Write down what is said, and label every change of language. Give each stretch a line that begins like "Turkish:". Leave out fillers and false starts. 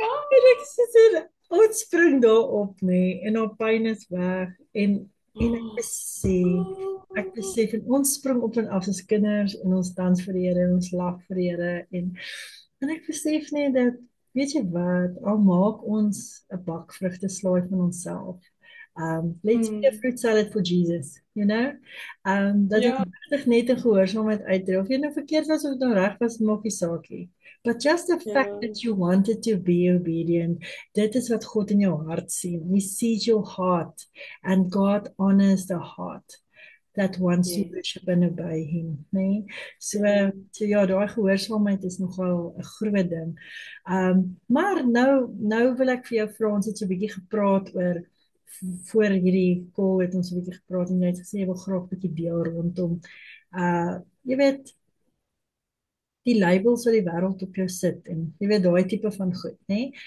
Afrikaans: En ek sê, ons spring daar op nê en haar pyn is weg en ek besef en ons spring op en af as kinders en ons dans vir die Here en ons lag vir die Here en ek besef net dat weet jy wat, al maak ons 'n bak vrugteslaai van onsself.
English: Let's be a fruit salad for Jesus, you know?
Afrikaans: Dat dit regtig net 'n gehoorsaamheid uitdruk. Of jy nou verkeerd was of nou reg was, maak nie saak nie.
English: But just the fact that you wanted to be obedient,
Afrikaans: dit is wat God in jou hart sien.
English: He sees your heart and God honors the heart that wants to worship and obey him, nee?
Afrikaans: So ja, daai gehoorsaamheid is nogal 'n groot ding. Maar nou wil ek vir jou vra, ons het so 'n bietjie gepraat oor voor hierdie call het ons 'n bietjie gepraat en jy het gesê jy wil graag 'n bietjie deel rondom jy weet die labels wat die wêreld op jou sit en jy weet daai tipe van goed, nê?